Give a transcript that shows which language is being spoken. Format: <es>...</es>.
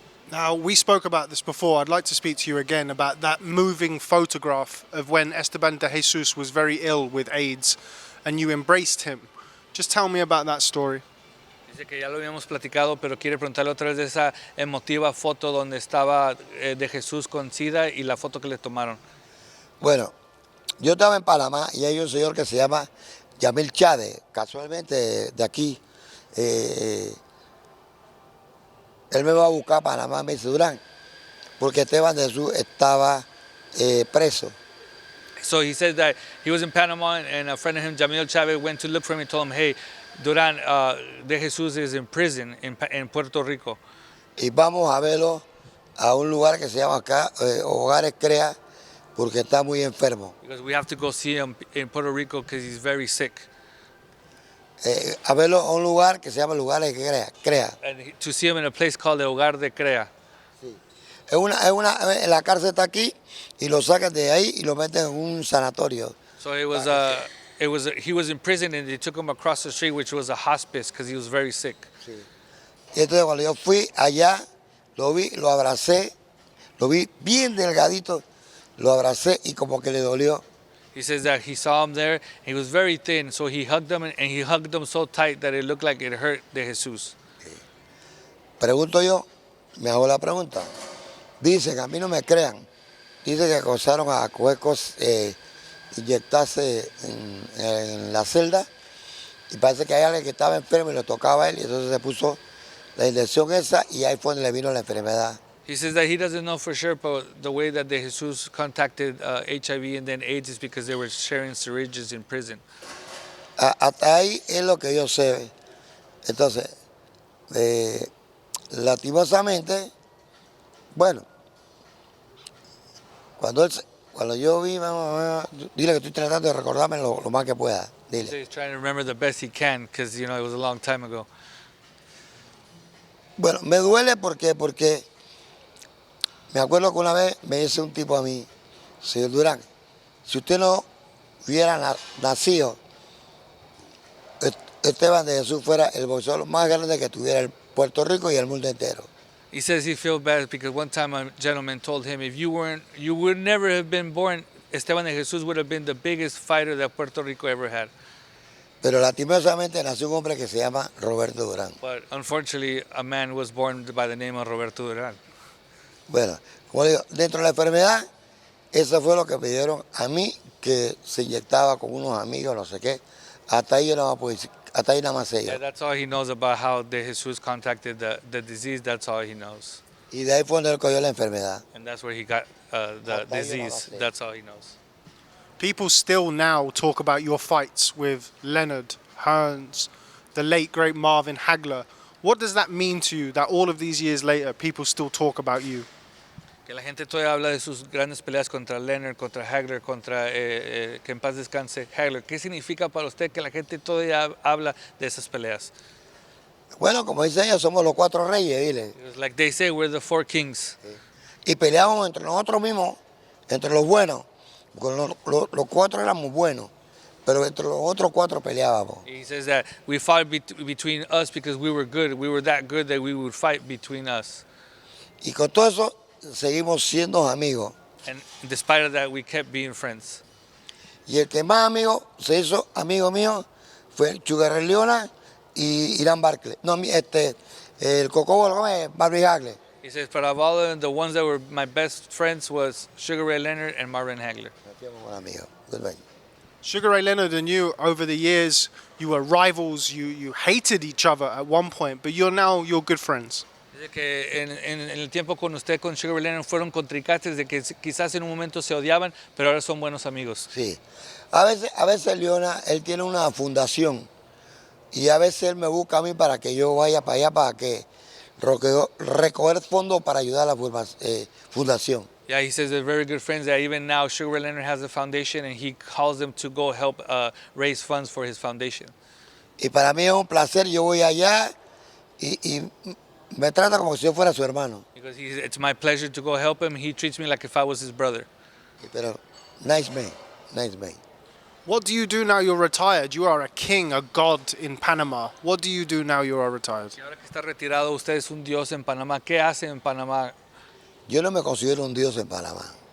<en>Now, we spoke about this before. I'd like to speak to you again about that moving photograph of when Esteban de Jesus was very ill with AIDS and you embraced him. Just tell me about that story.</en> <es>Dice que ya lo habíamos platicado, pero quiere preguntarle otra vez de esa emotiva foto donde estaba de Jesús con SIDA y la foto que le tomaron. Bueno, yo estaba en Panamá y hay un señor que se llama Yamil Chávez, casualmente de aquí. Él me va a buscar a Panamá, me dice, Durán, porque Esteban de Jesús estaba preso.</es> <en>So he said that he was in Panama and a friend of him, Jamil Chavez, went to look for him and told him, hey, Duran de Jesus is in prison in Puerto Rico.</en> <es>Y vamos a verlo a un lugar que se llama acá Hogares Crea, porque está muy enfermo.</es> <en>Because we have to go see him in Puerto Rico because he's very sick.</en> <es>A verlo a un lugar que se llama Lugares Crea.</es> <en>And to see him in a place called El Hogar de Crea.</en> <es>La cárcel está aquí y lo sacan de ahí y lo meten en un sanatorio.</es> <en>So he was in prison and they took him across the street, which was a hospice because he was very sick.</en> <es>Sí. Y entonces cuando yo fui allá, lo vi, lo abracé, lo vi bien delgadito, lo abracé y como que le dolió.</es> <en>He says that he saw him there. He was very thin, so he hugged him and he hugged him so tight that it looked like it hurt de Jesus.</en> <es>Pregunto yo, me hago la pregunta. Dicen, a mí no me crean, dicen que comenzaron a coger cosas, inyectarse en la celda y parece que hay alguien que estaba enfermo y lo tocaba a él y entonces se puso la inyección esa y ahí fue donde le vino la enfermedad.</es> <en>He says that he doesn't know for sure, but the way that de Jesus contacted HIV and then AIDS is because they were sharing syringes in prison.</en> <es>Hasta ahí es lo que yo sé. Entonces, lastimosamente, bueno, cuando yo vi, dile que estoy tratando de recordarme lo más que pueda. Dile.</es> <en>So he's trying to remember the best he can because, you know, it was a long time ago.</en> <es>Bueno, me duele porque me acuerdo que una vez me dice un tipo a mí, señor Durán, si usted no hubiera nacido, Esteban de Jesús fuera el boxeador más grande que tuviera el Puerto Rico y el mundo entero.</es> <en>He says he feels bad because one time a gentleman told him, if you would never have been born, Esteban de Jesus would have been the biggest fighter that Puerto Rico ever had.</en> <es>Pero lastimosamente nació un hombre que se llama Roberto Durán.</es> <en>But unfortunately, a man was born by the name of Roberto Duran.</en> <es>Bueno, como digo, dentro de la enfermedad, eso fue lo que me dieron a mí, que se inyectaba con unos amigos, no sé qué. Hasta ahí yo no puedo decir, hasta ahí nada más sé yo.</es> <en>Yeah, that's all he knows about how de Jesus contacted the disease. That's all he knows.</en> <es>Y de ahí fue donde él cogió la enfermedad.</es> <en>And that's where he got the</en> <es>Hasta ahí yo no</es> <en>disease.</en> <es>sé.</es> <en>That's all he knows. People still now talk about your fights with Leonard, Hearns, the late great Marvin Hagler. What does that mean to you that all of these years later people still talk about you?</en> <es>Que la gente todavía habla de sus grandes peleas contra Leonard, contra Hagler, contra que en paz descanse Hagler. ¿Qué significa para usted que la gente todavía habla de esas peleas? Bueno, como dicen ellos, somos los cuatro reyes, dile.</es> <en>It's like they say, we're the four kings.</en> <es>Y peleábamos entre nosotros mismos, entre los buenos. Porque los cuatro éramos buenos, pero entre los otros cuatro peleábamos.</es> <en>He says that we fought between us because we were good. We were that good that we would fight between us.</en> <es>Y con todo eso, seguimos siendo amigos.</es> <en>And despite of that, we kept being friends.</en> <es>Y el que más amigo se hizo amigo mío fue Sugar Ray Leonard y Irán Barkley. No, el Coco, ¿cómo es? Marvin Hagler.</es> <en>He says, but of all of them, the ones that were my best friends was Sugar Ray Leonard and Marvin Hagler. Goodbye. Sugar Ray Leonard and you, over the years, you were rivals. You hated each other at one point, but you're good friends.</en> <es>Dice que en el tiempo con usted, con Sugar Ray Leonard, fueron contrincantes de que quizás en un momento se odiaban, pero ahora son buenos amigos. Sí. A veces Leona, él tiene una fundación y a veces él me busca a mí para que yo vaya para allá para que recoger fondos para ayudar a la fundación.</es> <en>Yeah, he says they're very good friends. That even now, Sugar Ray Leonard has a foundation, and he calls them to go help raise funds for his foundation.</en> <es>Y para mí es un placer, yo voy allá y me trata como si yo fuera su hermano.</es> <en>Because it's my pleasure to go help him. He treats me like if I was his brother.</en> <es>Pero</es> <en>nice man, nice man. What do you do now you're retired? You are a king, a god in Panama. What do you do now you are retired?</en> <es>Y ahora que está retirado, usted es un dios en Panamá. ¿Qué hace en Panamá? Yo no me considero un dios en Panamá.</es>